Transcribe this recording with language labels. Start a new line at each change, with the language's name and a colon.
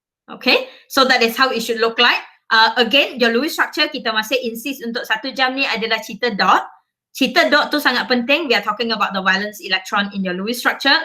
English: Okay, so that is how it should look like. Again, your Lewis structure
Malay: kita masih insist untuk 1 jam ni adalah cerita dot. Cerita dot tu sangat penting.
English: We are talking about the valence electron in your Lewis structure.